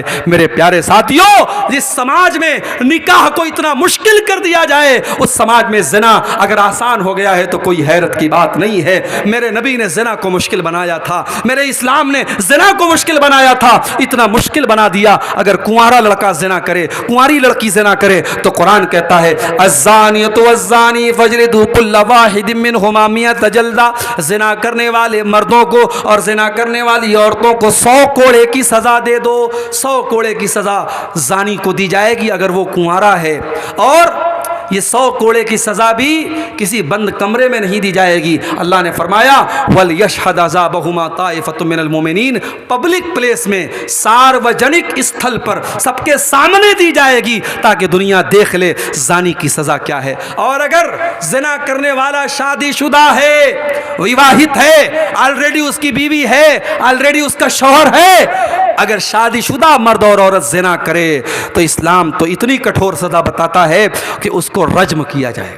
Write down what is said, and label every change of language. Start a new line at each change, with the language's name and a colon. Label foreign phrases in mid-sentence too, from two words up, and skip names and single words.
Hindi: मेरे प्यारे साथियों, जिस समाज में निकाह को इतना मुश्किल कर दिया जाए, उस समाज में ज़िना अगर आसान हो गया है तो कोई हैरत की बात नहीं है। मेरे नबी ने ज़िना को मुश्किल बनाया था, मेरे इस्लाम ने ज़िना को मुश्किल बनाया था। इतना मुश्किल बना दिया, अगर कुंवारा लड़का ज़िना करे, कुंवारी लड़की ज़िना करे तो कुरान कहता है
Arabic: الزانية والزاني فاجلدوا كل واحد منهما مائة جلدة.
Hindi: ज़िना करने वाले मर्दों को और ज़िना करने वाली औरतों को 100 कोड़े की सज़ा दे दो। 100 कोड़े की सज़ा ज़ानी को दी जाएगी अगर वो कुंवारा है, और ये 100 कोड़े की सज़ा भी किसी बंद कमरे में नहीं दी जाएगी। अल्लाह ने फरमाया
Arabic: وليشهد عذابهما طائفة من المؤمنين,
English: public place
Hindi: में, सार्वजनिक स्थल पर सबके सामने दी जाएगी ताकि दुनिया देख ले ज़ानी की सज़ा क्या है। और अगर ज़िना करने वाला शादीशुदा है, विवाहित है, ऑलरेडी उसकी बीवी है, ऑलरेडी उसका शौहर है, अगर शादीशुदा मर्द और औरत ज़िना करे तो इस्लाम तो इतनी कठोर सज़ा बताता है कि उसको रज्म किया जाएगा।